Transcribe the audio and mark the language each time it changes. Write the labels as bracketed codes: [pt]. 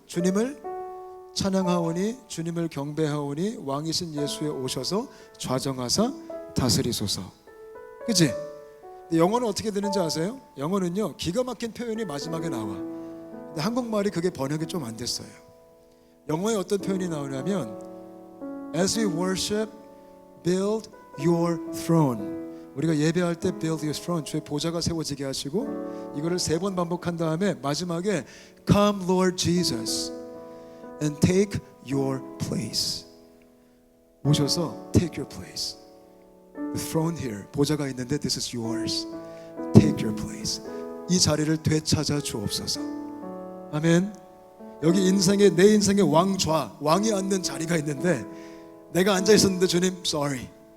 [ko] 주님을 찬양하오니, 주님을 경배하오니, 왕이신 예수에 오셔서 좌정하사 다스리소서. 그치? 근데 영어는 어떻게 되는지 아세요? 영어는요, 기가 막힌 표현이 마지막에 나와. 근데 한국말이 그게 번역이 좀 안 됐어요. 영어에 어떤 표현이 나오냐면, [en] As we worship, build your throne. [ko] 우리가 예배할 때 [en] build your throne, [ko] 주의 보좌가 세워지게 하시고, 이거를 3번 반복한 다음에 마지막에 [en] Come Lord Jesus and take your place. [ko] 오셔서 [en] take your place. The throne here, [ko] 보좌가 있는데 [en] this is yours. Take your place. [ko] 이 자리를 되찾아 주옵소서. 아멘. 여기 내 인생의 왕좌, 왕이 앉는 자리가 있는데 내가 앉아 있었는데 주님, sorry.